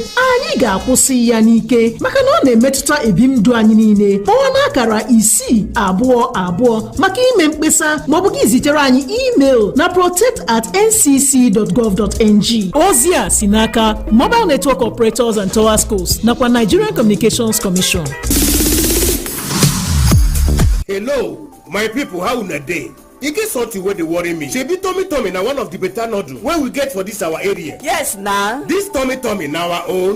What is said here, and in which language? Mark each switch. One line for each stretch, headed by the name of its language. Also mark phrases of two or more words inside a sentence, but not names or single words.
Igbo: Anyị ga-akwụsị ya n'ike maka na ọ na-emetụta ebimndụ anyị niile. Kpọọ n'akara 622 maka ime mkpesa maọbụ gị zitere anyị email na protect@ncc.gov.ng. Ozi a si n'aka Mobile Network Operators and Tower Schools nakwa Nigerian Communications Commission.
Nigerian Pidgin: Hello, my people, how una dey? E get something wey dey worry me. Shebi tummy na one of the better noodle wey we get for this our area. Yes na. This tummy na our own.